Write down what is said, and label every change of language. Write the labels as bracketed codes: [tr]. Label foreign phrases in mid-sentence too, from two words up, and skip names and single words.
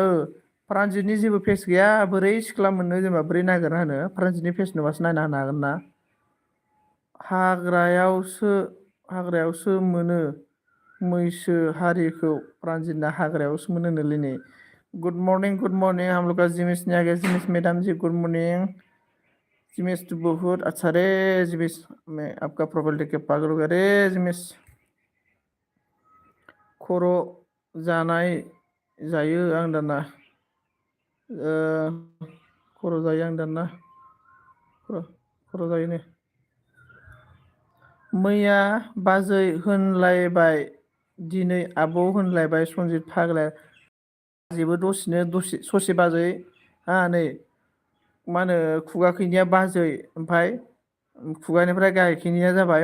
[brx] प्रानजितनि जेबो फेस गैया। बोरै सिख्ला मोननो जेनेबा? बोरै नागिरना होनो? प्रानजितनि फेस नुबासो नायना होनो हागोन ना। हाग्रायावसो मोनो मैसो हारिखौ। प्रानजितना हाग्रायावसो मोनो नोलै नै। [en] good morning [hi] हम लोग का जिमिस नहीं आ गया। जिमिस मैडम जी [en] good morning. [hi] जिमिस तो बहुत अच्छा रे। जिमिस मैं आपका प्रोफाइल देख के पागल हो गया रे जिमिस। [brx] खर' जानाय जायो आं दाना। खर' जायो आं दाना। खर' जायोनो। मैया बाजै होनलायबाय दिनै आब' होनलायबाय सनजित फाग्लाया जेबो दसे ससे बाजै नै मा होनो खुगा खैनिया बाजै ओमफ्राय खुगानिफ्राय गाहायखिनिया जाबाय